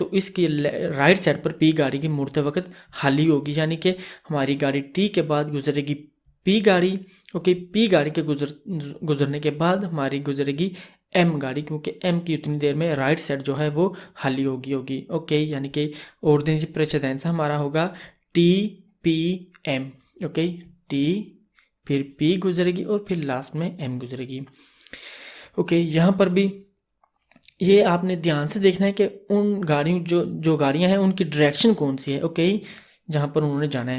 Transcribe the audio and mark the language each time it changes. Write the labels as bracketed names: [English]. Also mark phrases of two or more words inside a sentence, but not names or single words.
[Urdu] تو اس کی [English] right side [Urdu] پر پی گاڑی کی مڑتے وقت خالی ہوگی، یعنی کہ ہماری گاڑی ٹی کے بعد گزرے گی پی گاڑی، اوکے، پی گاڑی کے گزرنے کے بعد ہماری گزرے گی ایم گاڑی، کیونکہ ایم کی اتنی دیر میں [English] right side [Urdu] جو ہے وہ خالی ہوگی، اوکے، یعنی کہ [Italian] ordine di precedenza [Urdu] ہمارا ہوگا ٹی پی ایم، اوکے، ٹی پھر پی گزرے گی اور پھر لاسٹ میں ایم گزرے گی، اوکے. یہاں پر بھی یہ آپ نے دھیان سے دیکھنا ہے کہ ان گاڑیوں جو گاڑیاں ہیں ان کی ڈائریکشن کون سی ہے، اوکے، جہاں پر انہوں نے جانا ہے.